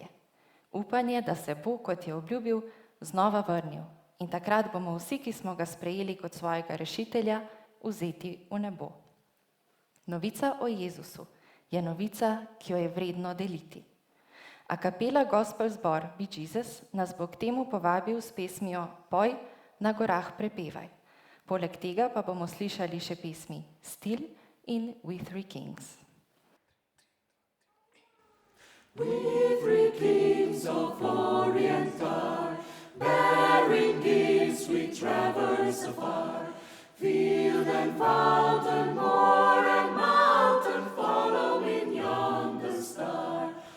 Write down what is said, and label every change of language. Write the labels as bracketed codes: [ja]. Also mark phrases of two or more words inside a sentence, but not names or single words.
[sl] Upanje, da se bo, kot je obljubil, znova vrnil in takrat bomo vsi, ki smo ga sprejeli kot svojega rešitelja, vzeti v nebo. Novica o Jezusu je novica, ki jo je vredno deliti. A kapela Gospel zbor Be Jesus nas bo k temu povabil s pesmijo Poj, na gorah prepevaj. Poleg tega pa bomo slišali še pesmi Still in We Three Kings. [en] We three kings of Orient are, bearing gifts we traverse afar. Field and fountain, moor and mountain, following yonder star.